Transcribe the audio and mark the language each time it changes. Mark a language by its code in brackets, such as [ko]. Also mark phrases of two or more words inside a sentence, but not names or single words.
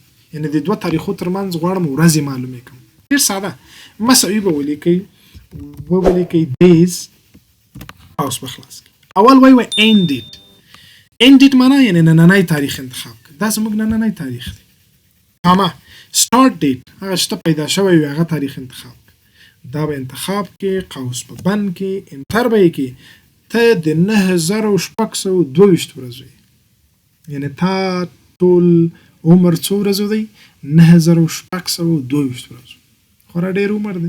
[ps] یعنې د دوه تاریخو ترمنځ غواړم ورځې معلومې کړم. ډېر ساده مساوي به ولیکئ days قوس به خلاص کړئ. اول وایي ended. ended معنا یعنې نننی تاریخ انتخاب کړئ. دا زموږ نننی تاریخ دی. کاما [en] start date [ps] هغه چې ته پیدا شوی وي هغه تاریخ انتخاب کړئ. دا به انتخاب کې قوس په بند کې انټر به یې کې ته د 9622 ورځو یې. یعنې تا ټول عمر څو ورځو دی؟ 9622 ورځو. خورا ډېر عمر دی.